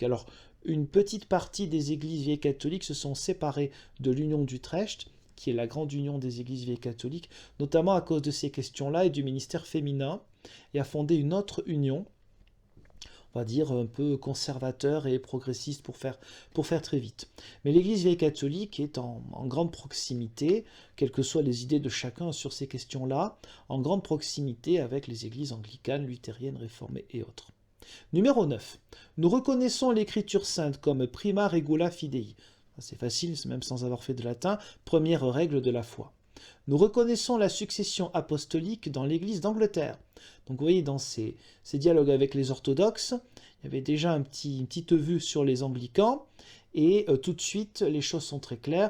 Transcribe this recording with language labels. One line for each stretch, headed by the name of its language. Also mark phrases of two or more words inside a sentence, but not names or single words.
French: Alors, une petite partie des églises vieilles catholiques se sont séparées de l'Union d'Utrecht, qui est la grande union des églises vieilles catholiques, notamment à cause de ces questions-là et du ministère féminin, et a fondé une autre union, on va dire un peu conservateur et progressiste pour faire très vite. Mais l'Église vieille catholique est en grande proximité, quelles que soient les idées de chacun sur ces questions-là, en grande proximité avec les églises anglicanes, luthériennes, réformées et autres. Numéro 9. Nous reconnaissons l'Écriture sainte comme
Latin: prima regula fidei.
French: C'est facile, même sans avoir fait de latin, première règle de la foi. Nous reconnaissons la succession apostolique dans l'Église d'Angleterre. Donc vous voyez, dans ces dialogues avec les orthodoxes, Il y avait déjà une petite vue sur les anglicans, et tout de suite, les choses sont très claires.